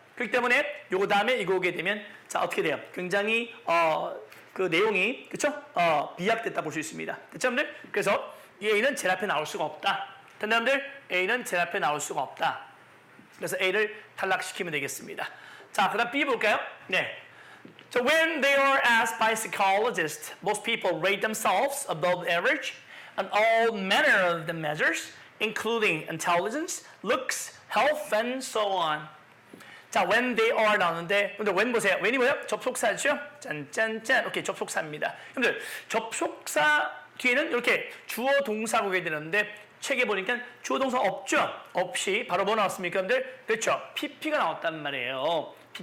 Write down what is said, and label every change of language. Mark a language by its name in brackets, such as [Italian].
[Korean] 그렇기 때문에 요거 다음에 이거 오게 되면, 자, 어떻게 돼요? 굉장히, 그 내용이, 그쵸? 비약됐다 볼 수 있습니다. 됐죠, 여러분들? 그래서 이 A는 제일 앞에 나올 수가 없다. 됐나, 여러분들? A는 제일 앞에 나올 수가 없다. 그래서 A를 탈락시키면 되겠습니다. 자, 그 다음 B 볼까요? 네. [English] So when they are asked by psychologists, most people rate themselves above average on all manner of the measures, including intelligence, looks, health, and so on. [Korean] 자, [English] when they are [Korean] 나오는데, 근데 when 보세요. when이 뭐예요? 접속사죠? 짠짠짠. 오케이, 접속사입니다. 여러분들, 접속사 뒤에는 이렇게 주어 동사가 오게 되는데, 책에 보니까 주어 동사 없죠? 없이 바로 뭐 나왔습니까? 여러분들? 그렇죠. PP가 나왔단 말이에요.